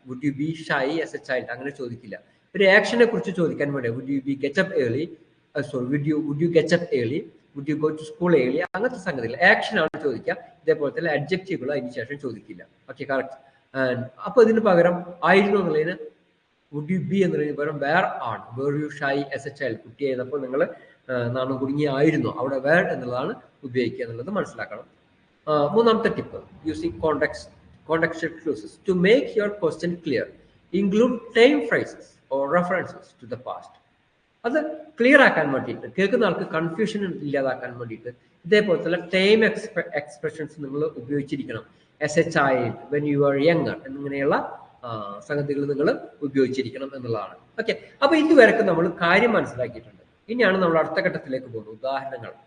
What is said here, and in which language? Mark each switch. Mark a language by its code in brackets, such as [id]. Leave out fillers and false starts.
[en] would you be shy as a child [ml] അങ്ങനെ ചോദിക്കില്ല. ഒരു ആക്ഷനെ കുറിച്ച് ചോദിക്കാൻ വേണ്ടി [en] would you be get up early, sorry would you get up early, would you go to school early, [ml] അങ്ങനത്തെ സംഗതികൾ ആക്ഷൻ ആണ് ചോദിക്കുക. ഇതേപോലെ തന്നെ അഡ്ജക്റ്റീവുകൾ അതിന് ശേഷം ചോദിക്കില്ല. Okay, correct. അപ്പൊ ഇതിന് പകരം ആയിരുന്നു എന്നുള്ളതിന് [en] would you be [ml] എന്നുള്ളതിന് പകരം വേർ ആണ്. [en] were you shy as a child, [ml] കുട്ടിയായിരുന്നപ്പോൾ നിങ്ങൾ നാണം കുടുങ്ങി ആയിരുന്നു, അവിടെ വേർ എന്നുള്ളതാണ് ഉപയോഗിക്കുക എന്നുള്ളത് മനസ്സിലാക്കണം. മൂന്നാമത്തെ tip [en] Using contextual clues to make your question clear. Include time phrases or references to the past. [ml] അത് ക്ലിയർ ആക്കാൻ വേണ്ടിയിട്ട്, കേൾക്കുന്ന ആൾക്ക് കൺഫ്യൂഷൻ ഇല്ലാതാക്കാൻ വേണ്ടിയിട്ട് ഇതേപോലത്തെ ടൈം എക്സ്പ്രഷൻസ് നിങ്ങൾ ഉപയോഗിച്ചിരിക്കണം. [en] as a child, when you are younger [ml] എന്നിങ്ങനെയുള്ള സംഗതികൾ നിങ്ങൾ ഉപയോഗിച്ചിരിക്കണം എന്നുള്ളതാണ്. ഓക്കെ, അപ്പൊ ഇതുവരെയൊക്കെ നമ്മൾ കാര്യം മനസ്സിലാക്കിയിട്ടുണ്ട്. ഇനിയാണ് നമ്മൾ അടുത്ത ഘട്ടത്തിലേക്ക് പോകുന്നത്, ഉദാഹരണങ്ങൾ.